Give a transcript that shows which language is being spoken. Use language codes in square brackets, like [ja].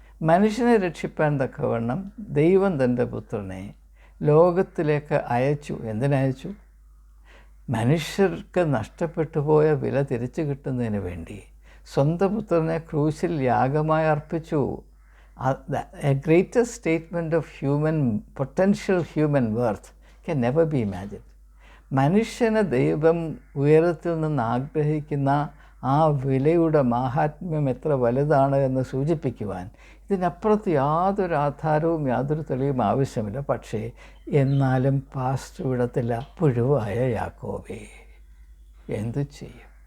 [ml] മനുഷ്യനെ രക്ഷിപ്പാൻ തക്കവണ്ണം ദൈവം തൻ്റെ പുത്രനെ ലോകത്തിലേക്ക് അയച്ചു. എന്തിനയച്ചു? മനുഷ്യർക്ക് നഷ്ടപ്പെട്ടു പോയ വില തിരിച്ചു കിട്ടുന്നതിന് വേണ്ടി സ്വന്തം പുത്രനെ ക്രൂശിൽ യാഗമായി അർപ്പിച്ചു. [en] A greatest statement of potential human worth can never be imagined. [ml] മനുഷ്യനെ ദൈവം ഉയരത്തിൽ നിന്ന് ആഗ്രഹിക്കുന്ന ആ വിലയുടെ മാഹാത്മ്യം എത്ര വലുതാണ് എന്ന് സൂചിപ്പിക്കുവാൻ ഇതിനപ്പുറത്ത് യാതൊരു ആധാരവും യാതൊരു തെളിവും ആവശ്യമില്ല. പക്ഷേ എന്നാലും പാസ്റ്റർ വിടത്തില്ല, പുഴുവായ യാക്കോബേ. എന്തു ചെയ്യും?